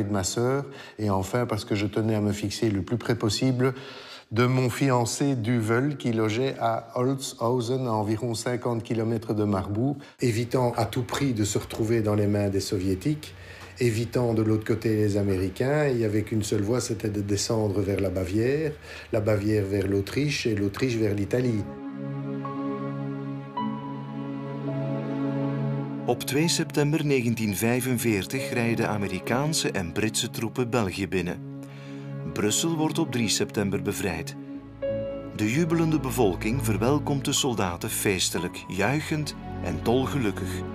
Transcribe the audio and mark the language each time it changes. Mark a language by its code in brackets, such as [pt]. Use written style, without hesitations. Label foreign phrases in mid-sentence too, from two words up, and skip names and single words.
[fr] de ma sœur, et enfin parce que je tenais à me fixer le plus près possible de mon fiancé Duvel, qui logeait à Holzhausen, à environ 50 km de Marbourg, évitant à tout prix de se retrouver dans les mains des Soviétiques, évitant de l'autre côté les Américains, et avec une seule voie, c'était de descendre vers la Bavière vers l'Autriche, et l'Autriche vers l'Italie. [nl] Op 2 september 1945 rijden Amerikaanse en Britse troepen België binnen. Brussel wordt op 3 september bevrijd. De jubelende bevolking verwelkomt de soldaten feestelijk, juichend en dolgelukkig.